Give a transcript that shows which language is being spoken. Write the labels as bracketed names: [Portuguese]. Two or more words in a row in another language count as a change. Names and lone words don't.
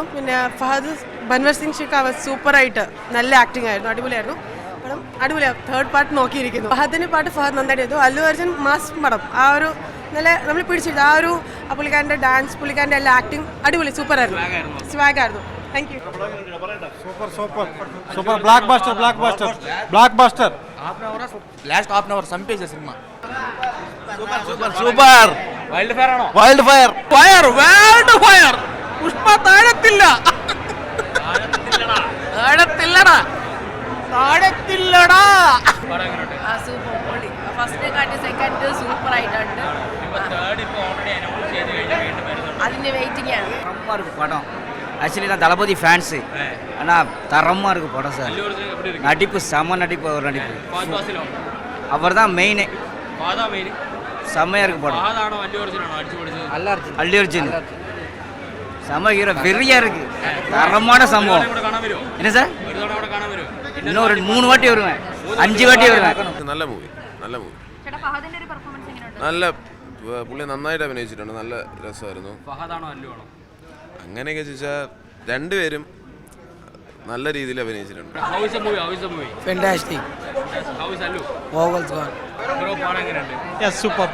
[Malayalam] പിന്നെ ഫഹദ് ബൻവർ സിംഗ് ഷിക്കാവത്ത് സൂപ്പറായിട്ട് നല്ല ആക്ടിംഗ് ആയിരുന്നു, അടിപൊളിയായിരുന്നു പടം. അടിപൊളിയാണ്. തേർഡ് പാർട്ട് നോക്കിയിരിക്കുന്നു. ഫഹദിൻ്റെ പാട്ട് ഫഹദ് നന്നായിട്ട് ചെയ്തു. അല്ലു അർജുൻ മാസ് പടം ആ ഒരു നല്ല നമ്മൾ പിടിച്ചിട്ട് ആ ഒരു പുള്ളിക്കാരൻ്റെ ഡാൻസ്, പുള്ളിക്കാരൻ്റെ എല്ലാ ആക്ടിങ് അടിപൊളി സൂപ്പറായിരുന്നു, സ്വാഗായിരുന്നു. [English] thank you. super blockbuster last half an hour [Telugu] సంపేసే సినిమా [Malayalam] സൂപ്പർ. [English] wild fire [Malayalam] ആണോ? [English] wild fire wild fire. [Malayalam] പുഷ്പ താഴത്തില്ലടാ. സൂപ്പർ പൊളി. ഫസ്റ്റ് കാട്ടി സെക്കൻഡ് സൂപ്പർ ആയിട്ടുണ്ട്. അതിന്റെ വെയിറ്റിംഗ് ആണ്. [Tamil] படம் ஆக்சுவலி நான் தளபதி ஃபேன்ஸு, ஆனால் தரமாக இருக்குது படம் சார். நடிப்பு செம நடிப்பு, அவர் நடிப்பு அவர் தான் மெயினே. செம்மையாக இருக்குது படம். அல்லு அர்ஜுன் செம ஹீரோ, வெறியாக இருக்குது, தரமான சம்பவம். என்ன சார், இன்னும் ஒரு 3 வாட்டி வருவேன், 5 வாட்டி வருவேன். [Malayalam] നല്ല മൂവി നല്ല പുള്ളി നന്നായിട്ട് അഭിനയിച്ചിട്ടുണ്ട്. നല്ല രസമായിരുന്നു. അങ്ങനെയൊക്കെ ചോദിച്ചാൽ രണ്ടുപേരും നല്ല രീതിയിൽ അഭിനയിച്ചിട്ടുണ്ട്. [Telugu] సూపర్.